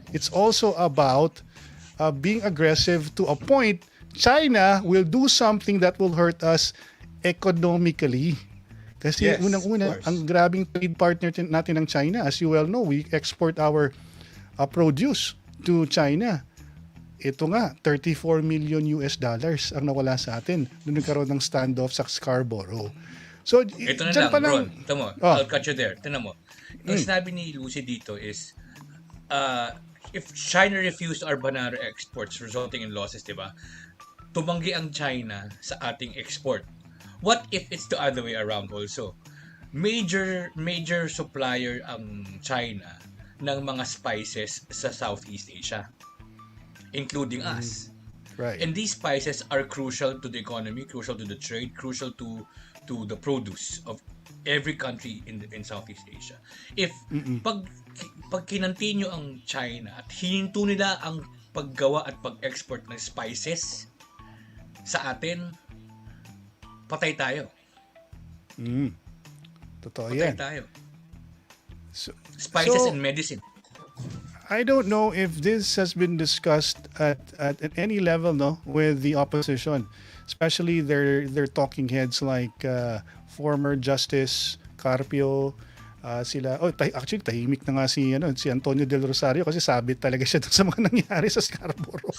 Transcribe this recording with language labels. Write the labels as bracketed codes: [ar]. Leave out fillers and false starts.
[en] It's also about being aggressive to a point. China will do something that will hurt us economically. [tl] Kasi unang-una, ang grabing trade partner natin ng China. [en] As you well know, we export our produce to China. [tl] Ito nga, $34 million ang nawala sa atin nung nagkaroon ng standoff sa Scarborough. [en] So, [tl] ito na lang, [en] Ron. [tl] Ito mo, [en] I'll cut you there. [tl] Tignan mo. Ang sinabi ni Lucy dito [en] is, if China refused our banana exports resulting in losses, [tl] diba? Tumanggi ang China sa ating export. [en] What if it's the other way around also? Major supplier [tl] ang China ng mga spices sa Southeast Asia, including us. [en] Right. And these spices are crucial to the economy, crucial to the trade, crucial to the produce of every country in Southeast Asia. [tl] If pag kinanti nyo ang China at hininto nila ang paggawa at pag-export ng spices sa atin, patay tayo. Totoo Patay yan. tayo. [en] So, Spices and medicine. I don't know if this has been discussed at any level, no, with the opposition, especially their talking heads like former Justice Carpio, sila. [tl] Actually tahimik na nga si Antonio Del Rosario kasi sabit talaga siya dun sa mga nangyari sa Scarborough.